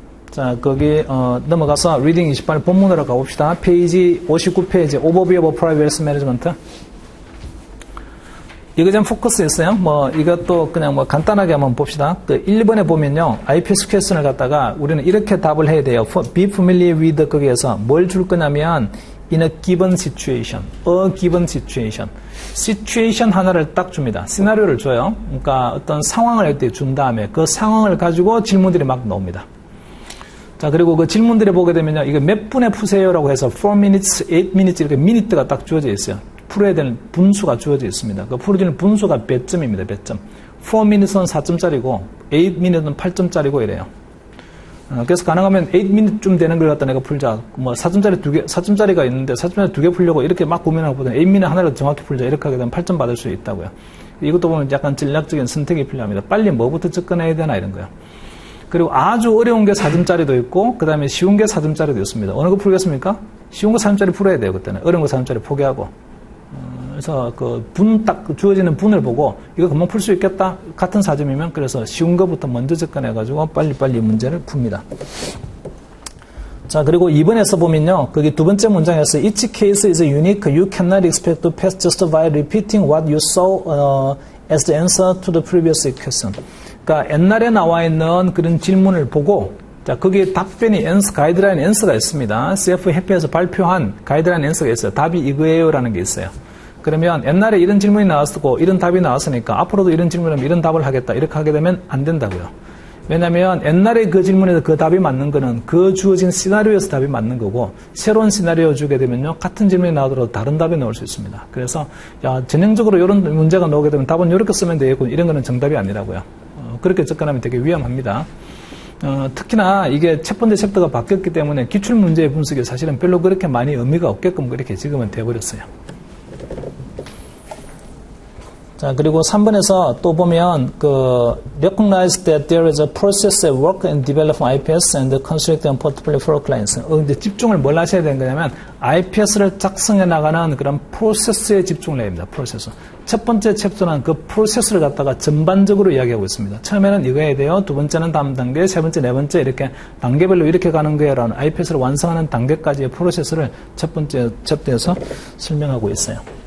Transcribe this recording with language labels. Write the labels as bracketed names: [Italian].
[Korean] 자, 거기, 넘어가서 리딩 28 본문으로 가봅시다. 페이지 59페이지, Overview of Private Wealth Management. 이거 좀 포커스 했어요. 이것도 그냥 간단하게 한번 봅시다. 1번에 보면요. IPS 퀘스천을 갖다가 우리는 이렇게 답을 해야 돼요. [English] Be familiar with [Korean] 거기에서 뭘 줄 거냐면 [English] in a given situation. A given situation. [Korean] situation 하나를 딱 줍니다. 시나리오를 줘요. 그러니까 어떤 상황을 할 때 준 다음에 그 상황을 가지고 질문들이 막 나옵니다. 자, 그리고 그 질문들을 보게 되면요. 이거 몇 분에 푸세요라고 해서 4 minutes, 8 minutes 이렇게 미니트가 딱 주어져 있어요. 풀어야 되는 분수가 주어져 있습니다. 그 풀어지는 분수가 몇 점입니다. 몇 점. 4 minutes는 4점짜리고 8 minutes는 8점짜리고 이래요. 그래서 가능하면 8 minute쯤 되는 걸 갖다 내가 풀자. 4점짜리 2개, 4점짜리가 있는데 4점짜리 2개 풀려고 이렇게 막 고민하고 보다 8 minute 하나를 정확히 풀자. 이렇게 하게 되면 8점 받을 수 있다고요. 이것도 보면 약간 전략적인 선택이 필요합니다. 빨리 뭐부터 접근해야 되나 이런 거요. 그리고 아주 어려운 게 4점짜리도 있고 그 다음에 쉬운 게 4점짜리도 있습니다. 어느 거 풀겠습니까? 쉬운 거 4점짜리 풀어야 돼요. 그때는. 어려운 거 4점짜리 포기하고. 그래서 딱 주어지는 분을 보고 이거 금방 풀 수 있겠다 같은 4점이면 그래서 쉬운 것부터 먼저 접근해가지고 빨리빨리 문제를 풉니다. 자, 그리고 2번에서 보면요. 거기 두 번째 문장에서 [English] each case is unique. You cannot expect to pass just by repeating what you saw as the answer to the previous question. [Korean] 그러니까 옛날에 나와 있는 그런 질문을 보고 자, 거기에 답변이 가이드라인 앤서가 있습니다. CF 협회에서 발표한 가이드라인 앤서가 있어요. 답이 이거예요라는 게 있어요. 그러면 옛날에 이런 질문이 나왔었고 이런 답이 나왔으니까 앞으로도 이런 질문이면 이런 답을 하겠다 이렇게 하게 되면 안 된다고요. 왜냐하면 옛날에 그 질문에서 그 답이 맞는 거는 그 주어진 시나리오에서 답이 맞는 거고 새로운 시나리오 주게 되면요 같은 질문이 나오더라도 다른 답이 나올 수 있습니다. 그래서 전형적으로 이런 문제가 나오게 되면 답은 이렇게 쓰면 되겠고 이런 거는 정답이 아니라고요. 그렇게 접근하면 되게 위험합니다. 특히나 이게 첫 번째 챕터가 바뀌었기 때문에 기출문제의 분석이 사실은 별로 그렇게 많이 의미가 없게끔 그렇게 지금은 돼버렸어요. 자, 그리고 3번에서 또 보면, [English] recognize that there is a process at work in developing IPS and construct a portfolio for clients. [Korean] 근데 집중을 뭘 하셔야 되는 거냐면, IPS를 작성해 나가는 그런 프로세스에 집중을 해야 됩니다. 프로세스. 첫 번째 챕터는 그 프로세스를 갖다가 전반적으로 이야기하고 있습니다. 처음에는 이거 해야 돼요. 두 번째는 다음 단계, 세 번째, 네 번째, 이렇게 단계별로 이렇게 가는 거예요. 라는 IPS를 완성하는 단계까지의 프로세스를 첫 번째 챕터에서 설명하고 있어요.